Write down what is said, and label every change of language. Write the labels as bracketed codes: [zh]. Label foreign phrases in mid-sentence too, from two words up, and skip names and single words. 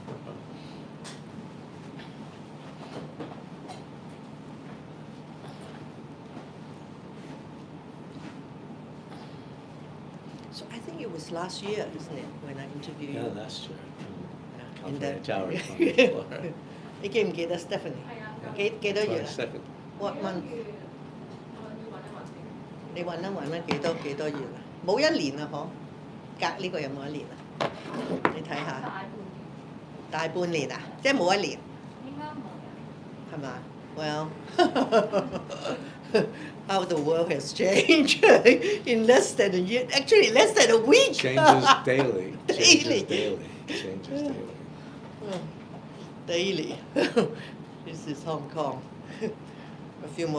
[en] So I think it was last year, isn't it, when I interviewed Yeah, you? last year. Yeah, In in the that- tower on the floor. [yue] 你記唔記得 Stephanie？幾多月啊 [en] 22nd. ？ What month？ [yue] 你揾一揾啦，幾多月啊？冇一年啊，嗬？隔呢個有冇一年啊？你睇下，大半年啊，即係冇一年，係嘛 [en] ？Well, how the world has changed in less than a year. Actually, less than a week. Changes daily. Daily. Changes daily. Changes daily. Daily. This is Hong Kong.